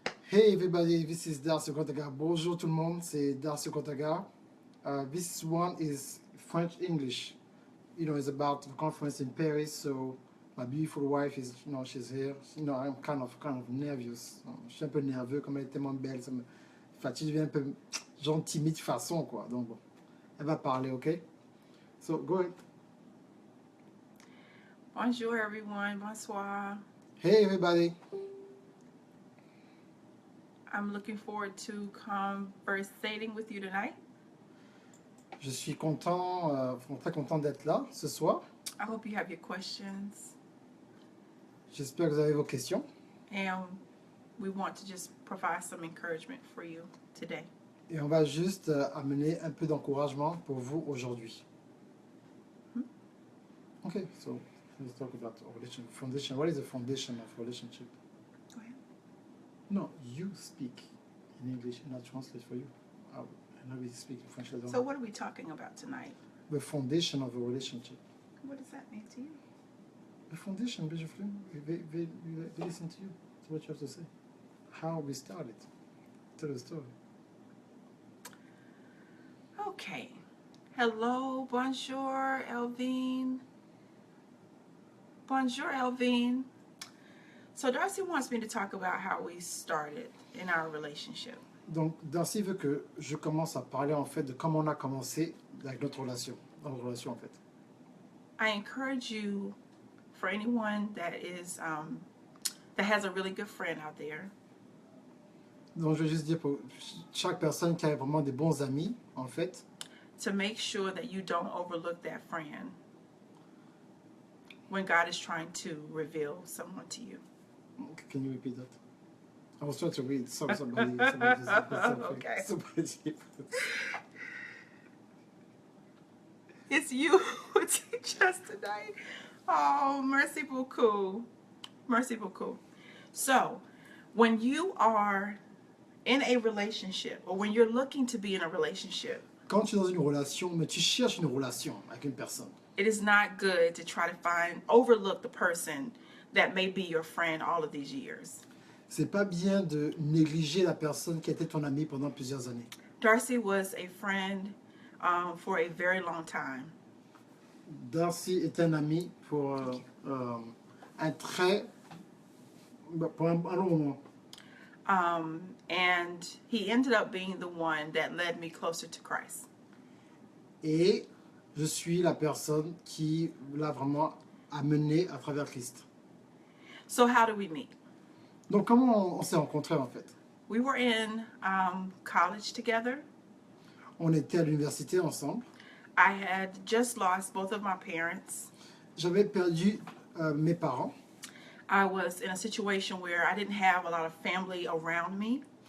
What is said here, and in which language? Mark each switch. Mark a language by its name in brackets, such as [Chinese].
[English] Hey everybody, this is Darcy Ogandaga. [French] Bonjour tout le monde, c'est Darcy Ogandaga. [English] This one is French English. You know, it's about the conference in Paris, so my beautiful wife is, you know, she's here. You know, I'm kind of nervous. [French] Je suis un peu nerveux, comme elle est tellement belle, ça me fatigue, je deviens un peu genre timide façon, quoi. Donc bon, elle va parler, ok? [English] So, go ahead. [French] Bonjour, everyone. Bonsoir. [English] Hey everybody. I'm looking forward to conversating with you tonight. [French] Je suis content, très content d'être là ce soir. [English] I hope you have your questions. [French] J'espère que vous avez vos questions. [English] And we want to just provide some encouragement for you today. [French] Et on va juste amener un peu d'encouragement pour vous aujourd'hui. [English] Okay, so let's talk about foundation. What is the foundation of relationship? Go ahead. No, you speak in English and I'll translate for you. I know we speak in French. So what are we talking about tonight? The foundation of a relationship. What does that mean to you? The foundation, they listen to you. That's what you have to say. How we started. Tell the story. Okay. Hello, bonjour, Elvine. [French] Bonjour, Elvine. [English] So Darcy wants me to talk about how we started in our relationship. [French] Donc, Darcy veut que je commence à parler en fait de comment on a commencé avec notre relation, dans notre relation en fait. [English] I encourage you, for anyone that is that has a really good friend out there, [French] Donc, je veux juste dire pour chaque personne qui a vraiment des bons amis, en fait, [English] to make sure that you don't overlook that friend when God is trying to reveal someone to you. Can you repeat that? I was trying to read somebody. Okay. Somebody. It's you who teach us tonight. [French] Oh, merci beaucoup. Merci beaucoup. [English] So, when you are in a relationship, or when you're looking to be in a relationship, [French] Quand tu es dans une relation, mais tu cherches une relation avec une personne, [English] it is not good to try to overlook the person that may be your friend all of these years. [French] c'est pas bien de négliger la personne qui était ton ami pendant plusieurs années. [English] Darcy was a friend for a very long time. [French] Darcy est un ami pour pour un long moment. [English] And he ended up being the one that led me closer to Christ. [French] Et je suis la personne qui l'a vraiment amené à travers Christ. [English] So how do we meet? [French] Donc, comment on s'est rencontrés en fait? [English] We were in college together. [French] On était à l'université ensemble. [English] I had just lost both of my parents. [French] J'avais perdu mes parents. [English] I was in a situation where I didn't have a lot of family around me.